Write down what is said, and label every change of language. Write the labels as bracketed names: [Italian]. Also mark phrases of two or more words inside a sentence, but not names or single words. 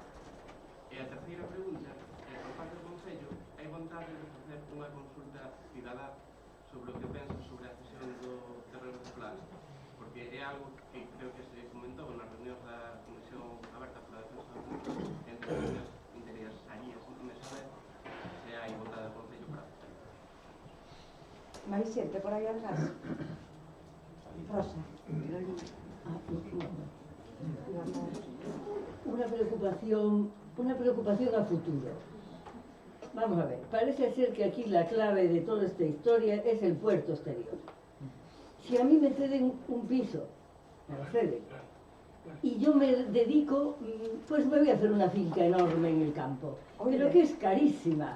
[Galician] E a terceira pregunta é, por parte do Concello, hai vontade de facer unha consulta cidadá sobre o que pensa sobre a cesión do terreno de Solana, porque é algo que creo que se comentou nas reunións da Comisión Aberta pola Defensa do Concello, entre as interesarías me saber se hai vontade do Concello para facer. Máis xente por aí atrás. Rosa. [Spanish] Una preocupación a futuro. Vamos a ver, parece ser que aquí la clave de toda esta historia es el puerto exterior. Si a mí me ceden un piso, me lo ceden, y yo me dedico, pues me voy a hacer una finca enorme en el campo, pero que es carísima.